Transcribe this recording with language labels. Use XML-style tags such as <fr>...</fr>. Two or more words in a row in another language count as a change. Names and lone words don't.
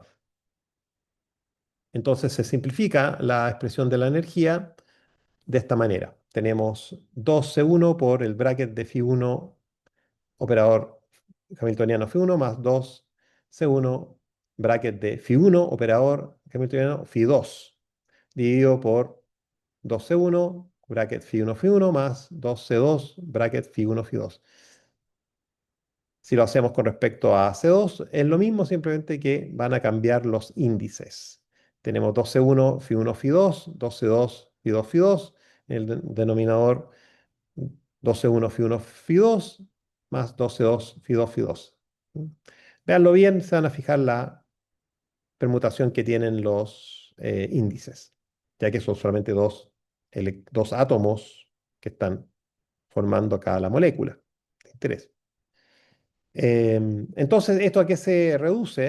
<es>Entonces se simplifica la expresión de la energía de esta manera. Tenemos 2C1 por el bracket de φ1 operador hamiltoniano φ1 más 2C1 bracket de φ1 operador hamiltoniano φ2 dividido por 2C1 bracket φ1 φ1 más 2C2 bracket φ1 φ2. Si lo hacemos con respecto a C2, es lo mismo, simplemente que van a cambiar los índices. Tenemos 2C1 φ1 φ2, 2C2 φ2 φ2, en el denominador 2C1 φ1 φ2 más 2C2 φ2 φ2. ¿Mm? Véanlo bien, se van a fijar permutación que tienen los índices, ya que son solamente dos átomos que están formando acá la molécula de interés. Entonces, ¿esto a qué se reduce?</es>